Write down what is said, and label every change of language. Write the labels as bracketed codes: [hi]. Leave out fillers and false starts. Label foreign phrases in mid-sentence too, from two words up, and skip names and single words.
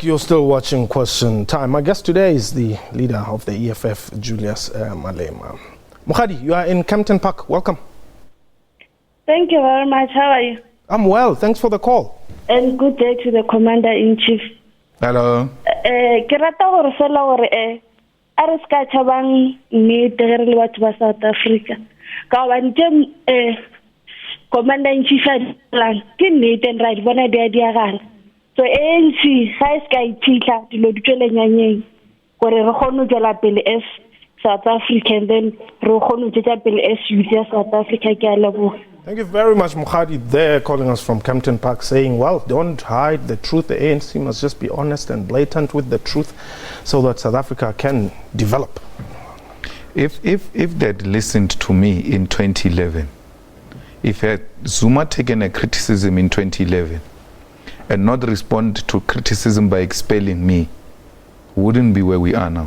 [en] You're still watching Question Time. My guest today is the leader of the EFF, Julius Malema. Mukhadi, you are in Kempton Park. Welcome. Thank you very much. How are you? I'm well. Thanks for the call. And good day to the Commander-in-Chief. Hello. [nso] Ke rata gore fela gore a re ska tšhabang nnete ge re le batho ba South Africa. Ka gobane tše Commander-in-Chief a dilang ke nnete and ra di bona di a diagala. So ANC ga e ska iphitlha dilo di tswele nyanyeng gore re kgone go tswela pele as South Africa and then re kgone go tswela pele [en] as youth [nso] ya South Africa. Ke a leboga. [en] Thank you very much, Mukhadi, there calling us from Kempton Park, saying, well, don't hide the truth. The ANC must just be honest and blatant with the truth so that South Africa can develop. If they'd listened to me in 2011, if had Zuma taken a criticism in 2011 and not respond to criticism by expelling me, wouldn't be where we are now.